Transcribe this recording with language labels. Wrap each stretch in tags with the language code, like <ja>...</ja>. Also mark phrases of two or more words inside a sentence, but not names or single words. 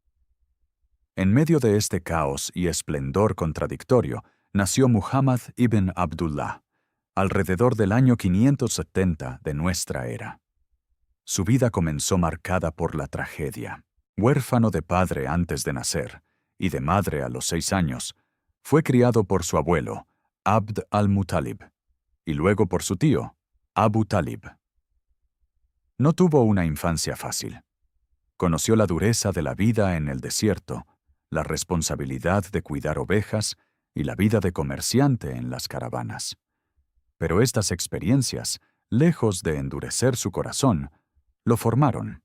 <es>En medio de este caos y esplendor contradictorio, nació Muhammad ibn Abdullah, alrededor del año 570 de nuestra era. Su vida comenzó marcada por la tragedia. Huérfano de padre antes de nacer y de madre a los 6 años, fue criado por su abuelo, Abd al-Muttalib, y luego por su tío, Abu Talib. No tuvo una infancia fácil. Conoció la dureza de la vida en el desierto, la responsabilidad de cuidar ovejas y la vida de comerciante en las caravanas. Pero estas experiencias, lejos de endurecer su corazón, lo formaron.</es>